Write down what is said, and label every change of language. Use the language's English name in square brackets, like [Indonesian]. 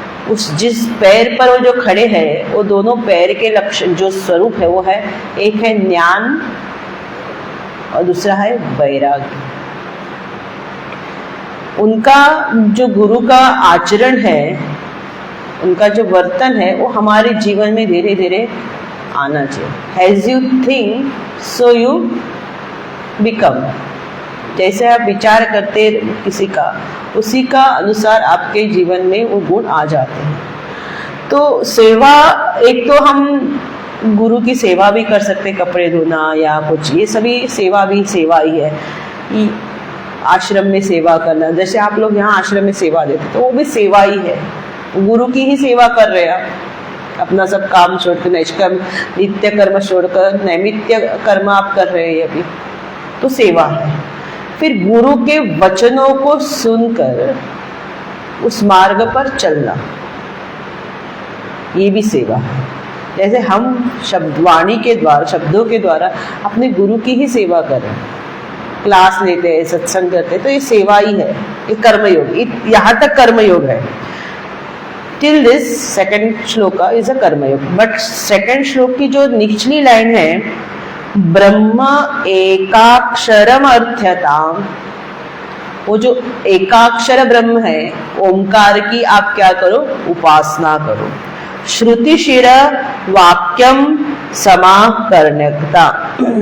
[Hindi] उस जिस पैर पर वो जो खड़े हैं, वो दोनों पैर के लक्षण जो स्वरूप है वो है, एक है ज्ञान और दूसरा है वैराग्य। उनका जो गुरु का आचरण है, उनका जो वर्तन है, वो हमारे जीवन में धीरे धीरे आना चाहिए। [English] As you think, so you become। [Hindi] जैसे आप विचार करते किसी का, उसी का अनुसार आपके जीवन में वो गुण आ जाते हैं। तो सेवा, एक तो हम गुरु की सेवा भी कर सकते, कपड़े धोना या कुछ, ये सभी सेवा भी सेवा ही है। आश्रम में सेवा करना, जैसे आप लोग यहाँ आश्रम में सेवा देते, तो वो भी सेवा ही है। गुरु की ही सेवा कर रहे हैं आप। अपना सब काम छोड़कर, निष्कर्म नित्य कर्म छोड़कर नैमित्य कर्म आप कर रहे हैं अभी, तो सेवा है। फिर गुरु के वचनों को सुनकर उस मार्ग पर चलना, ये भी सेवा है। जैसे हम वाणी के द्वारा, शब्दों के द्वारा अपने गुरु की ही सेवा कर रहे हैं, क्लास लेते हैं, सत्संग करते हैं, तो ये सेवा ही है, ये कर्मयोग। यहाँ तक कर्मयोग है। [English] Till this second shloka is a karmayoga. [Hindi] बट सेकंड श्लोक की जो निचली लाइन है, ब्रह्म एकाक्षरम अर्थ्यताम, वो जो एकाक्षर ब्रह्म है, ओंकार की आप क्या करो? उपासना करो। श्रुति शिर वाक्यम समाकर्ण्यता।